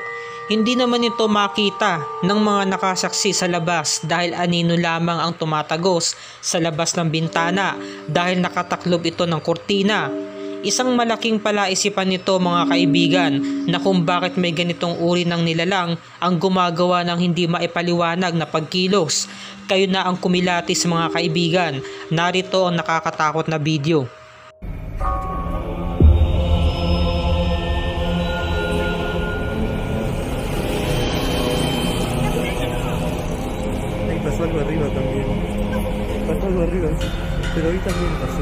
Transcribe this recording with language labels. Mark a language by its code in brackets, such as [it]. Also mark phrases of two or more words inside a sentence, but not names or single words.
[tl] Hindi naman ito makita ng mga nakasaksi sa labas dahil anino lamang ang tumatagos sa labas ng bintana dahil nakataklob ito ng kurtina. Isang malaking palaisipan nito mga kaibigan na kung bakit may ganitong uri ng nilalang ang gumagawa ng hindi maipaliwanag na pagkilos. Kayo na ang kumilatis mga kaibigan. Narito ang nakakatakot na video. [es] Ahí pasó algo arriba también. Pasó algo arriba. Pero ahí también pasó.